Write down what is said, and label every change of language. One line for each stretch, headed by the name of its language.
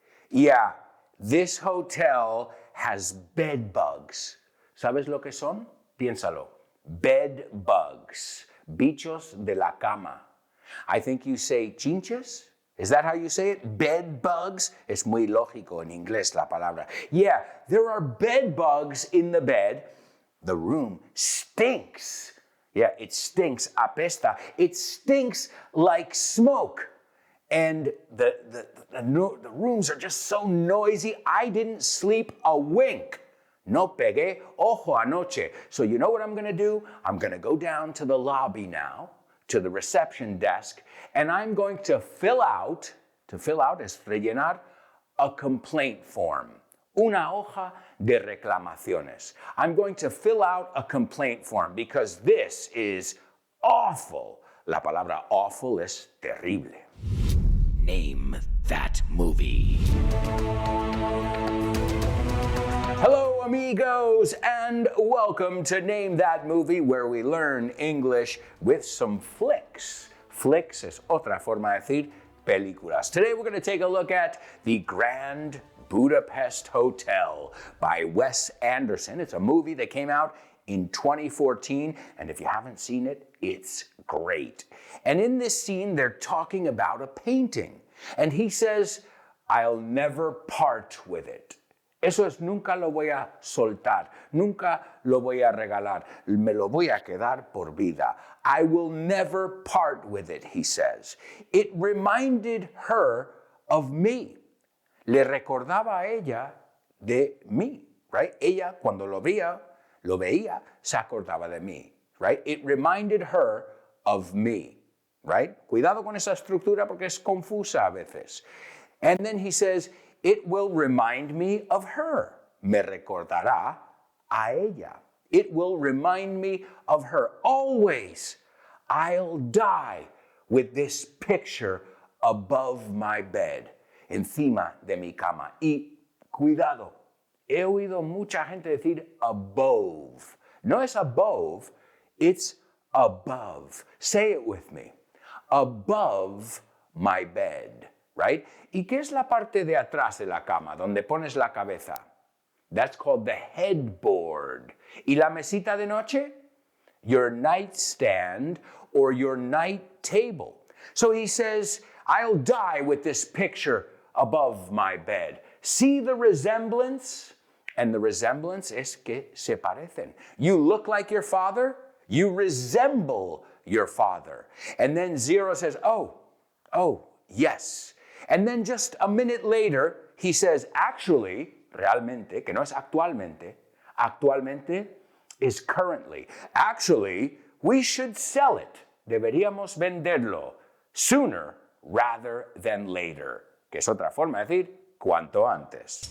English: Yeah, this hotel has bed bugs.
Spanish: ¿Sabes lo que son? Piénsalo.
English: Bed bugs.
Spanish: Bichos de la cama.
English: I think you say chinches. Is that how you say it? Bed bugs?
Spanish: Es muy lógico en inglés la palabra.
English: Yeah, there are bed bugs in the bed. The room stinks. Yeah, it stinks. Apesta. It stinks like smoke. And the rooms are just so noisy. I didn't sleep a wink.
Spanish: No pegué ojo anoche.
English: So you know what I'm going to do? I'm going to go down to the lobby now, to the reception desk, and I'm going to fill out
Spanish: es rellenar,
English: a complaint form.
Spanish: Una hoja de reclamaciones.
English: I'm going to fill out a complaint form because this is awful.
Spanish: La palabra awful es terrible.
English: Name that movie. Hello, amigos, and welcome to Name That Movie, where we learn English with some flicks.
Spanish: Flicks es otra forma de decir películas.
English: Today we're going to take a look at The Grand Budapest Hotel by Wes Anderson. It's a movie that came out in 2014, and if you haven't seen it, it's great. And in this scene, they're talking about a painting. And he says, I'll never part with it.
Spanish: Eso es, nunca lo voy a soltar, nunca lo voy a regalar, me lo voy a quedar por vida.
English: I will never part with it, he says. It reminded her of me.
Spanish: Le recordaba a ella de mí, right? Ella, cuando lo veía, se acordaba de mí, right?
English: It reminded her of me, right?
Spanish: Cuidado con esa estructura porque es confusa a veces.
English: And then he says, it will remind me of her.
Spanish: Me recordará a ella.
English: It will remind me of her. Always, I'll die with this picture above my bed,
Spanish: encima de mi cama. Y cuidado, he oído mucha gente decir above. No es
English: above, it's above. Say it with me. Above my bed. Right?
Spanish: ¿Y qué es la parte de atrás de la cama, donde pones la cabeza?
English: That's called the headboard.
Spanish: ¿Y la mesita de noche?
English: Your nightstand or your night table. So he says, I'll die with this picture above my bed. See the resemblance? And the resemblance es que se parecen. You look like your father, you resemble your father. And then Zero says, oh, yes. And then just a minute later, he says, actually,
Spanish: realmente, que no es actualmente. Actualmente
English: is currently. Actually, we should sell it.
Spanish: Deberíamos venderlo
English: sooner rather than later,
Spanish: que es otra forma de decir cuanto antes.